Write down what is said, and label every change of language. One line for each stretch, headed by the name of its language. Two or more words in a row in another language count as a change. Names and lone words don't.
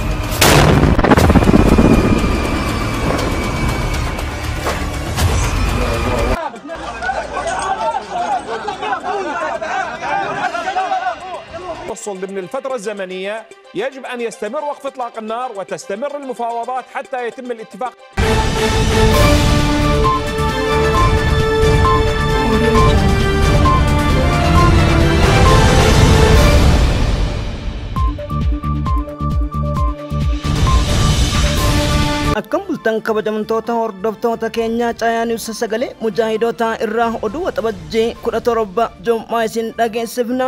Arabic: ضمن الفترة الزمنية يجب أن يستمر وقف إطلاق النار وتستمر المفاوضات حتى يتم الاتفاق.
Oromo: Akkam bultan kabajamtoota hordoftoota keenyaa Caayaanius sagalee mujaahidoota irraa oduu waxabajjii 17 Jummaa isin dhageessifna.